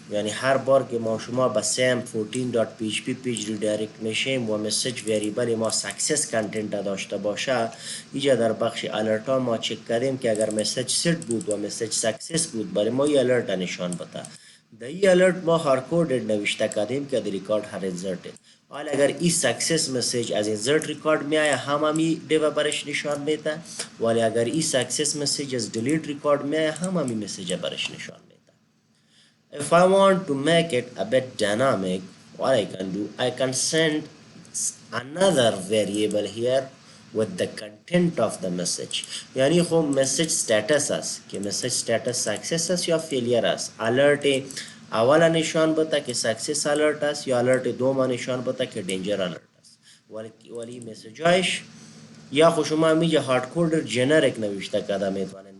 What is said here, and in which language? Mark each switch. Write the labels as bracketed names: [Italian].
[Persian] یعنی هر بار که ما شما به same 14.php پیج redirect میشیم و مسیج وریبل ما success content داشته باشه، اینجا در بخش alert ها ما چک کردیم که اگر مسیج set بود و مسیج success بود برای ما یه alert نشان بده. در این alert ما hardcoded نوشته کردیم که [English] the record had inserted. [Persian] حالا اگر این سکسس مسیج از insert record می آید هممی دیو برش نشان میده، ولی اگر این سکسس مسیج از delete record می آید هممی مسیج برش نشان میده. [English] If I want to make it a bit dynamic, what I can do, I can send another variable here with the content of the message. [Persian] یعنی خب مسیج status است که مسیج status success است یا failure است. alert اولا نشان بده که سکسس alert است یا alert دوم نشان بده که danger alert است. ولی مسیجایش یا خود شما میگه هارد کودر جنریک نوشته کرده میتونین.